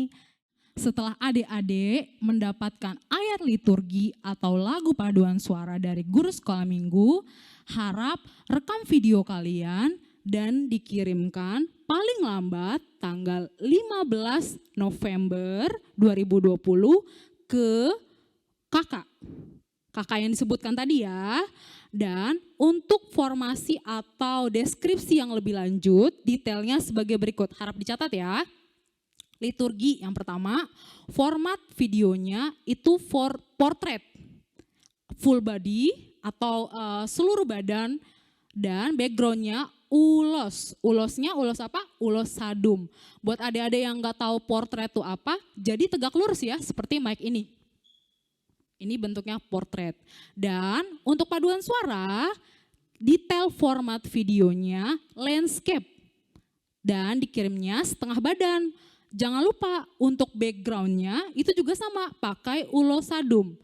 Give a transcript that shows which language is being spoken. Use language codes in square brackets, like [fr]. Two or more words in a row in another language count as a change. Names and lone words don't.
[id] Setelah adik-adik mendapatkan ayat liturgi atau lagu paduan suara dari guru sekolah minggu, harap rekam video kalian dan dikirimkan paling lambat tanggal 15 November 2020 ke kakak yang disebutkan tadi ya. Dan untuk formasi atau deskripsi yang lebih lanjut, detailnya sebagai berikut. Harap dicatat ya. Liturgi yang pertama, format videonya itu portrait, [en] full body [id] atau seluruh badan, dan backgroundnya ulos. Ulosnya ulos apa? Ulos sadum. Buat adik-adik yang nggak tahu portrait itu apa, jadi tegak lurus ya, seperti mic ini. Ini bentuknya portrait. Dan untuk paduan suara, detail format videonya landscape. Dan dikirimnya setengah badan. Jangan lupa untuk backgroundnya itu juga sama, pakai ulos sadum.